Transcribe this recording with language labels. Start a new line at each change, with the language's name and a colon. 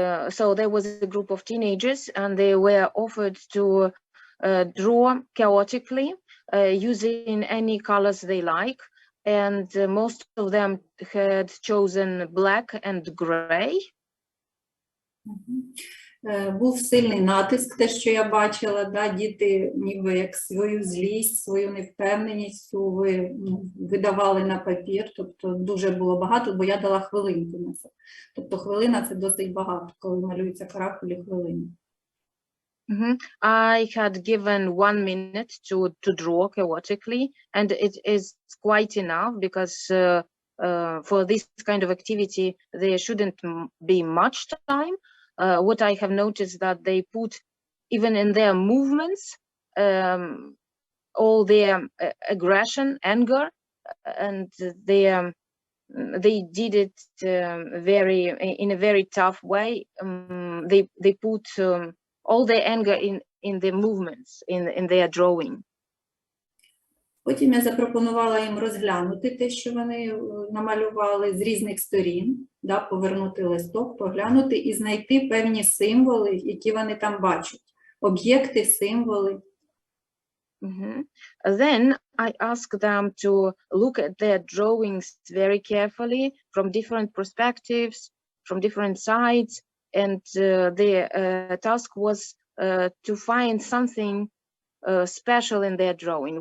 English: So there was a group of teenagers and they were offered to draw chaotically using any colors they like. And most of them had chosen black and gray.
Ukrainian: Був сильний натиск, те, що я бачила, да, діти ніби як свою злість, свою невпевненість видавали на папір, тобто дуже було багато, бо я дала хвилинку на це. Тобто хвилина – це досить багато, коли малюються каракулі хвилини.
English: I had given 1 minute to draw chaotically, and it is quite enough because for this kind of activity there shouldn't be much time. What I have noticed that they put even in their movements all their aggression, anger, and they did it in a very tough way. They put all their anger in their movements, in their drawing.
Ukrainian: Потім я запропонувала їм розглянути те, що вони намалювали з різних сторін, да, повернути листок, поглянути і знайти певні символи, які вони там бачать. Об'єкти, символи.
English: Then I asked them to look at their drawings very carefully from different perspectives, from different sides, and the task was to find something special in their drawing.